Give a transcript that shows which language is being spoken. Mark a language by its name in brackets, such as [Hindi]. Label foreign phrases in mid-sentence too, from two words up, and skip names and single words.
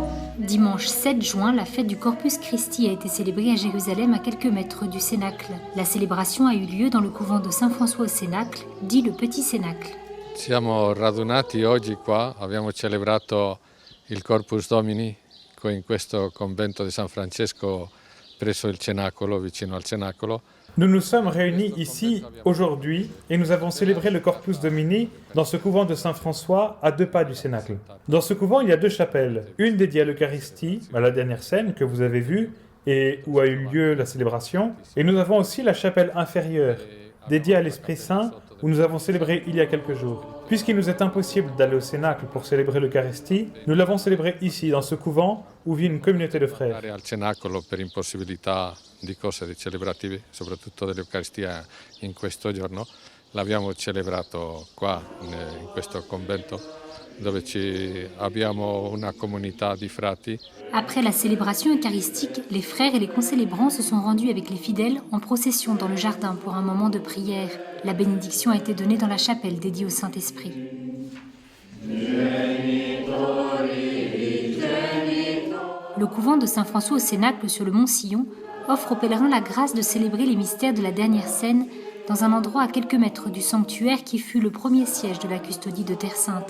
[French] Dimanche 7 juin, la fête du Corpus Christi a été célébrée à Jérusalem à quelques mètres du Cénacle. La célébration a eu lieu dans le couvent de Saint-François au Cénacle, dit le Petit Cénacle. [Italian] Siamo radunati oggi qua, abbiamo celebrato il Corpus Domini in questo convento di San Francesco presso il Cenacolo, vicino al Cenacolo. [French] Nous nous sommes réunis ici aujourd'hui et nous avons célébré le Corpus Domini dans ce couvent de Saint-François à 2 pas du Cénacle. Dans ce couvent, il y a 2 chapelles, une dédiée à l'Eucharistie, à la dernière scène que vous avez vue et où a eu lieu la célébration, et nous avons aussi la chapelle inférieure, dédiée à l'Esprit Saint, où nous avons célébré il y a quelques jours. Puisqu'il nous est impossible d'aller au Cénacle pour célébrer l'Eucharistie, nous l'avons célébré ici, dans ce couvent, où vit une communauté de frères. [Italian] Andare al Cenacolo per impossibilità di cose celebrative, soprattutto dell'Eucaristia in questo giorno, l'abbiamo celebrato qua in questo convento dove abbiamo una comunità di frati. [French] Après la célébration eucharistique, les frères et les concélébrants se sont rendus avec les fidèles en procession dans le jardin pour un moment de prière. La bénédiction a été donnée dans la chapelle dédiée au Saint-Esprit. Le couvent de Saint-François au Cénacle sur le mont Sillon offre aux pèlerins la grâce de célébrer les mystères de la dernière scène dans un endroit à quelques mètres du sanctuaire qui fut le premier siège de la custodie de Terre Sainte.